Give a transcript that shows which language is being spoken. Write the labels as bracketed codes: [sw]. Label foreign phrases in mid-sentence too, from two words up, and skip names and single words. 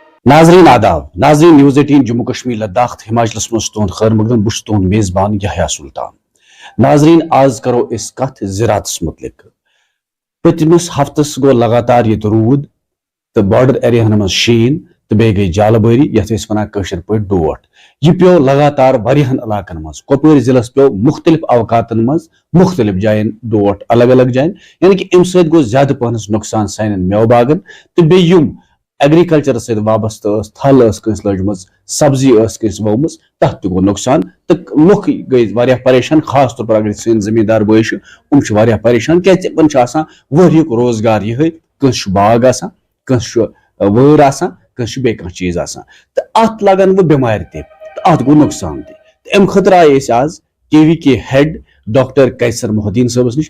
[ks] ناظرین آداب ناظرین نیوز 18 جموں کشمیر لداخ ہماچلس مز تہد خیر مقدم بہ تہد میزبان یحییٰ سلطان. ناظرین آز کرو اس کت زراعتس متعلق. پتمس ہفتس گو لگاتار یہ رود تو بارڈر ایریاہن مز شین تو بیٚیہِ گئی جالہ باری یتھ أسۍ ونان کٲشِر پٲٹھۍ ڈوٹھ. یہ پیو لگاتار واریاہن علاقن مز. کۄپوٲرۍ ضلعس پیو مختلف اوقاتن مز مختلف جائن ڈوٹھ الگ الگ جائن [ur] یعنی کہ [ks] امہ سۭتۍ گوٚو زیادٕ پہنس نقصان سانٮ۪ن میوٕ باغن تو بیٚیہِ یِم ایگریکلچر ست وابستہ تھل کٲنٛسہِ لٔجمٕژ سبزی کٲنٛسہِ ؤومٕژ تتھ تہِ گوٚو نقصان تو لُکھ گٔے واریاہ پریشان. [ur] خاص طور پر [ks] اگر سٲنۍ زمیٖندار بٲے چھِ یِم چھِ واریاہ پریشان کیازِ یِمن چھُ آسان ؤریُک روزگار یِہے. کٲنٛسہِ چھُ باغ آسان کٲنٛسہِ چھُ وٲر آسان کٲنٛسہِ چھُ بیٚیہِ کانٛہہ چیٖز آسان تہٕ اتھ لگان وۄنۍ بٮ۪مارِ تہِ تہٕ اتھ گوٚو نقصان تہِ. تہٕ امہِ خٲطرٕ آیہِ أسۍ آز KVK ہیڈ ڈاکٹر قیصر محدیٖن صٲبس نِش.